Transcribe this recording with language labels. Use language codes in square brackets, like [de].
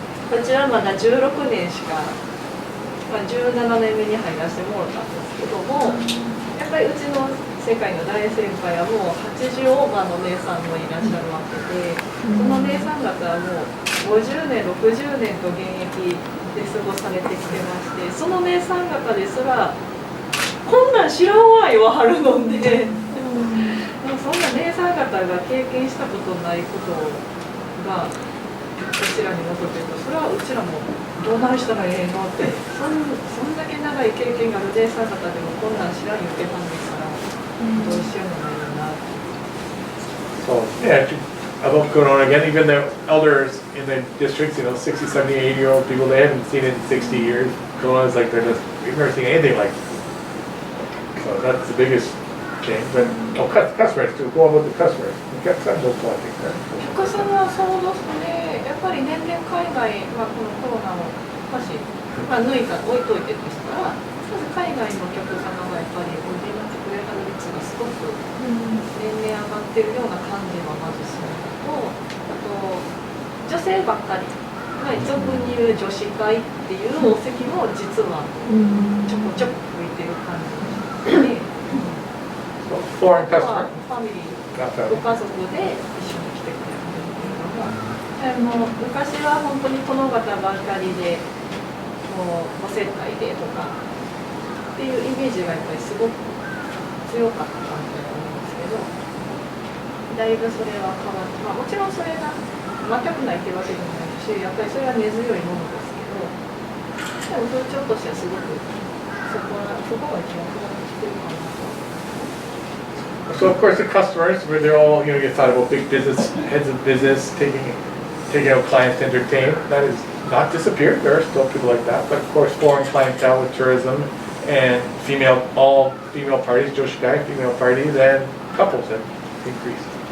[ja] こちらまだ16年しか。17年目に入らせてもらったんですけども、やっぱりうちの世界の大先輩はもう80オーバーの姉さんもいらっしゃるわけで、その姉さん方はもう50年、60年と現役で過ごされてきてまして、その姉さん方ですらこんなん知らんわ言わはるので、そんな姉さん方が経験したことないことがこちらに残ってると、それはうちらもどないしたらええのって、そんだけ長い経験がある姉さん方でもこんなん知らん言ってたんですから、どうしようもないなって。 [en] So yeah, about Corona again, even the elders in the districts, 60, 70, 80-year-old people, they haven't seen it in 60 years. Corona is like we've never seen anything like this. So that's the biggest change. But customers too. Go on with the customers. The customers don't want things. [ja] お客さんはそうですね、やっぱり年々海外、このコロナを少し、抜いた置いといてですから、まず海外のお客様がやっぱりおいでになってくれた率が少ごく年々上がってるような感じはまずするのと、あと女性ばっかり、俗に言う女子会っていうお席も実はちょこちょこ増えてる感じで、 [en] Foreign [ja] あと [en] customer? [ja] はファミリー、ご家族で一緒に来てくれるっていうのも、昔は本当に殿方ばっかりでもうお接待でとかっていうイメージがやっぱりすごく強かった感じだと思うんですけど、だいぶそれは変わって、もちろんそれが全くないっていうわけでもないし、やっぱりそれは根強いものですけど、でも風潮としてはすごくそこが一番変わってきてるかなと。 [en] So of course the customers, where they're all, you thought about big business, heads of business, taking out clients to entertain. That is not disappeared. There are still people like that. But of course foreign clientele with tourism and all female parties, joshikai, female parties, and couples have increased.